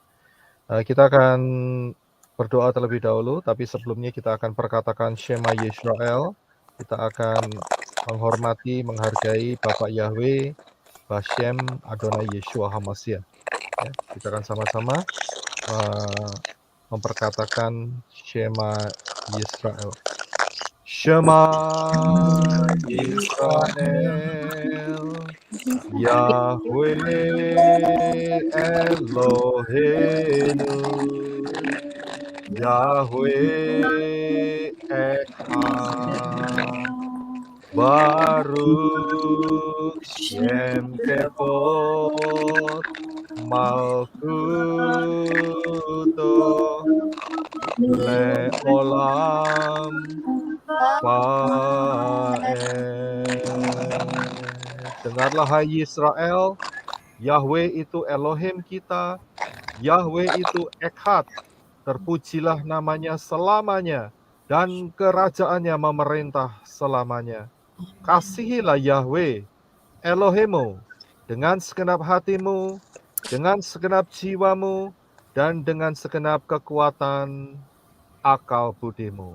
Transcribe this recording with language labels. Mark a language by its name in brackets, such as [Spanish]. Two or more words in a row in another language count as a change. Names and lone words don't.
[Indonesian] Kita akan berdoa terlebih dahulu, tapi sebelumnya kita akan perkatakan Shema Yisrael. Kita akan menghormati, menghargai Bapak Yahweh, [Hebrew] בשם אדוני ישוע המשיח. [Indonesian] Ya, kita akan sama-sama memperkatakan Shema Yisrael. [Hebrew] שמע ישראל יהוה אלהינו, יהוה אחד ברוך שם כבוד מלכותו לעולם ועד. [Indonesian] Dengarlah hai Yisrael, Yahweh itu Elohim kita, Yahweh itu Echad, terpujilah namanya selamanya, dan kerajaannya memerintah selamanya. Kasihilah Yahweh, Elohimmu, dengan segenap hatimu, dengan segenap jiwamu, dan dengan segenap kekuatan akal budimu.